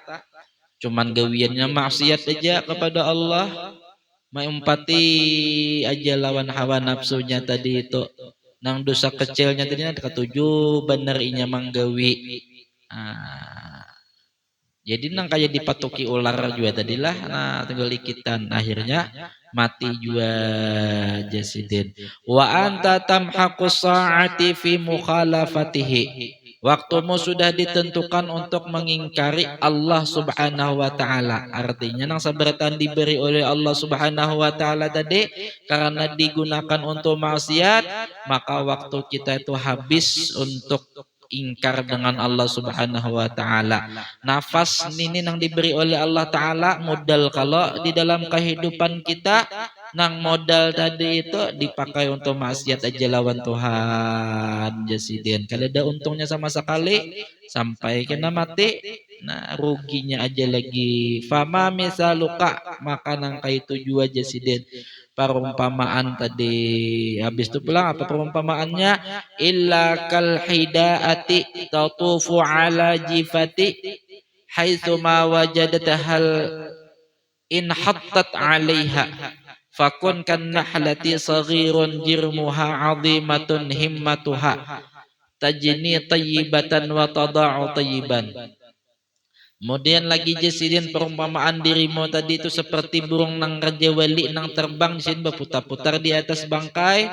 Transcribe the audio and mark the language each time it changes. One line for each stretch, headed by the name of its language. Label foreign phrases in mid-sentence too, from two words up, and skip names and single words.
Banjar: Cuman gawiannya maksiat aja kepada Allah, mengumpati aja lawan hawa nafsunya tadi itu. Nang dosa kecilnya tadi ketujuh bener inya manggawi. Jadi nang kayak dipatuki ular juga tadilah, nah tinggal ikitan akhirnya mati juga jasiden.
Arabic: وأنت تمحق الساعات في مخالفته.
Indonesian: Waktumu sudah ditentukan untuk mengingkari Allah
Arabic: سبحانه وتعالى.
Banjar: Artinya nang saberatan diberi oleh Allah
Arabic: سبحانه وتعالى
Banjar: tadi karena digunakan untuk maksiat, maka waktu kita itu habis untuk ingkar dengan Allah
Arabic: سبحانه وتعالى.
Banjar: Nafas ini yang diberi oleh Allah taala modal kalau di dalam kehidupan kita nang modal tadi itu dipakai untuk maksiat aja lawan Tuhan jasiden.
Indonesian: Kalau ada untungnya sama sekali sampai kena mati, nah ruginya aja lagi.
Arabic: فما مثلك,
Banjar: maka nang itu jua jasiden.
Indonesian: Perumpamaan tadi habis itu pulang apa perumpamaannya,
Arabic: إلا كالحداة تطوف على جيفة حيث ما وجدت حل إن حطت عليها فكن كالنحلة صغير جرمها عظيمة همتها تجني طيبة وتضع طيبا.
Banjar: Kemudian lagi jasidin perumpamaan dirimu tadi itu seperti burung nang raja wali nang terbang di sini berputar-putar di atas bangkai.